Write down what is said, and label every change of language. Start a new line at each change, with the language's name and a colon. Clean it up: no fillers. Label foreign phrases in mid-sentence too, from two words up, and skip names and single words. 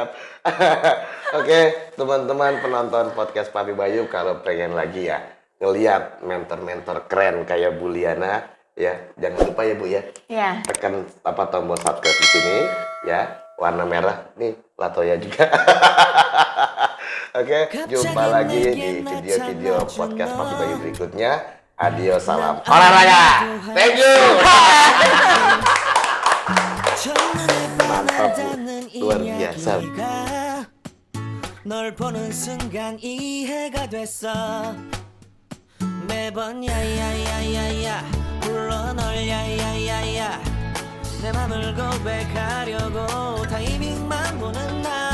Indonesian: Oke, teman-teman penonton podcast Papi Bayu, kalau pengen lagi ya ngelihat mentor-mentor keren kayak Bu Liana, ya jangan lupa ya Bu ya, Ya. tekan tombol subscribe di sini ya, warna merah nih Latoya juga. Oke, jumpa lagi di video-video podcast Papi Bayu berikutnya. Adios, salam olahraga.
English: Thank you.
Indonesian: Mantap Bu, luar biasa.
Korean: 널 보는 순간 이해가 됐어 매번 야야야야야 불러 널 야야야야 내 맘을 고백하려고 타이밍만 보는 나